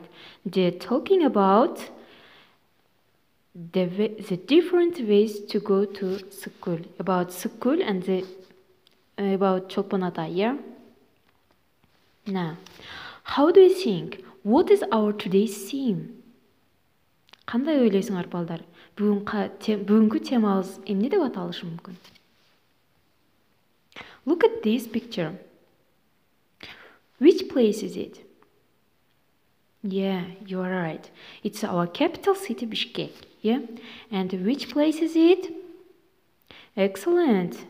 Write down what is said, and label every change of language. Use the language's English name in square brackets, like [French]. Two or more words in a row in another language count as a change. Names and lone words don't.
[English] They're talking about the different ways to go to school. About school and about Cholpon Ata, yeah? Now, how do you think? What is our today's theme? [Kyrgyz] Кандай ойлойсуңар балдар? Бүгүнкү темабыз эмне деп аталышы мүмкүн? [English] Look at this picture. Which place is it? Yeah, you are right. It's our capital city, Bishkek. Yeah? And which place is it? Excellent.